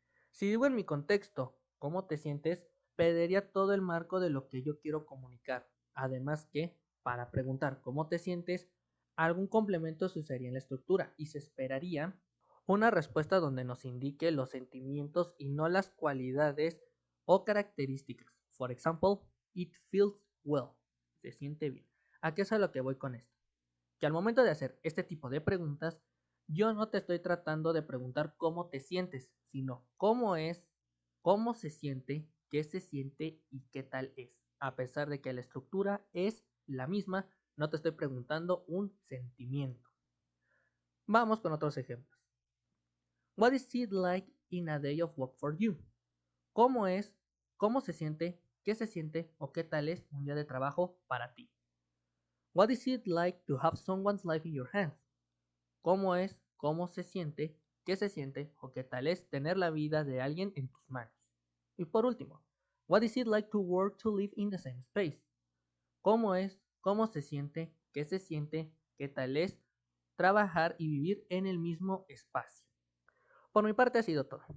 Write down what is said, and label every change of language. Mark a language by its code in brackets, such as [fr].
[es] Si digo en mi contexto ¿cómo te sientes? Perdería todo el marco de lo que yo quiero comunicar. Además que, para preguntar ¿cómo te sientes? Algún complemento se usaría en la estructura y se esperaría una respuesta donde nos indique los sentimientos y no las cualidades o características. [en] For example, it feels well. [es] Se siente bien. ¿A qué es a lo que voy con esto? Que al momento de hacer este tipo de preguntas, yo no te estoy tratando de preguntar cómo te sientes, sino cómo es, cómo se siente, qué se siente y qué tal es. A pesar de que la estructura es la misma, no te estoy preguntando un sentimiento. Vamos con otros ejemplos. [en] What is it like in a day of work for you? [es] ¿Cómo es? ¿Cómo se siente? ¿Qué se siente? ¿O qué tal es un día de trabajo para ti? [en] What is it like to have someone's life in your hands? [es] ¿Cómo es? ¿Cómo se siente? ¿Qué se siente? ¿O qué tal es tener la vida de alguien en tus manos? [en] Y por último, what is it like to work to live in the same space? ¿Cómo es? ¿Cómo se siente? ¿Qué se siente? [es] ¿Qué tal es trabajar y vivir en el mismo espacio? Por mi parte ha sido todo.